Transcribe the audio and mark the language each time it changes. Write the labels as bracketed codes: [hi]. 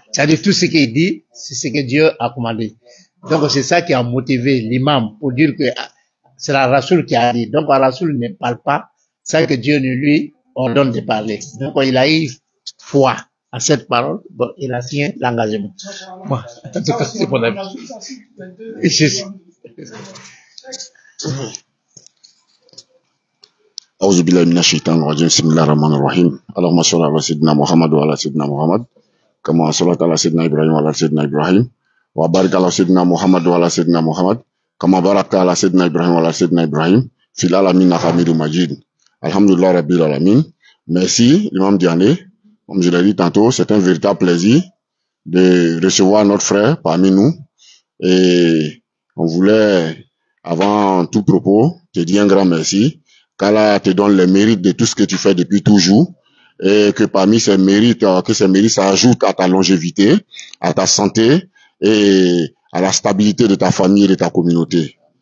[fr] C'est-à-dire tout ce qu'il dit, c'est ce que Dieu a commandé. Donc c'est ça qui a motivé l'imam pour dire que c'est la Rasoul qui a dit. Donc la Rasoul ne parle pas sans que Dieu ne lui ordonne de parler. Donc il a eu foi à cette parole, bon, il a signé l'engagement. Bon, en tout cas, c'est mon avis. [ar] أعوذ بالله من الشيطان الرجيم بسم الله الرحمن الرحيم اللهم صل على سيدنا محمد وعلى سيدنا محمد كما صليت على سيدنا إبراهيم وعلى سيدنا إبراهيم وبارك على سيدنا محمد وعلى سيدنا محمد كما باركت على سيدنا إبراهيم وعلى سيدنا إبراهيم في العالمين حميد مجيد الحمد لله رب العالمين. [fr] Merci l'imam Diané. Comme je l'ai dit tantôt, c'est un véritable plaisir de recevoir notre frère parmi nous et on voulait avant tout propos te dire un grand merci. Qu'Allah te donne les mérites de tout ce que tu fais depuis toujours et que parmi ces mérites, s'ajoutent à ta longévité, à ta santé et à la stabilité de ta famille et de ta communauté.